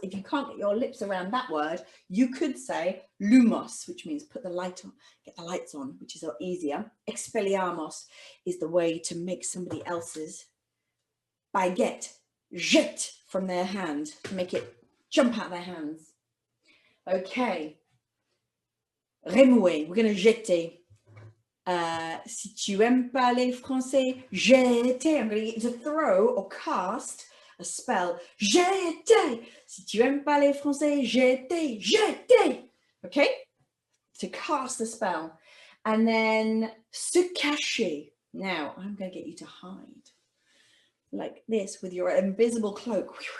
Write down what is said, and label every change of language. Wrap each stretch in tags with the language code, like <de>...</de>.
<en>If you can't get your lips around that word, you could say lumos, which means put the light on, get the lights on, which is easier. Expelliarmus is the way to make somebody else's baguette jet from their hand, to make it jump out of their hands. Okay. Remuer, we're going to jeter.</en> <fr>Si tu aimes parler français, jeter.</fr> <en>I'm going to get you to throw or cast a spell.</en> <fr>Jeter. Si tu aimes parler français, jeter, jeter. Okay?</fr> <en>To cast a spell. And then se cacher. Now, I'm going to get you to hide. Like this with your invisible cloak.</en>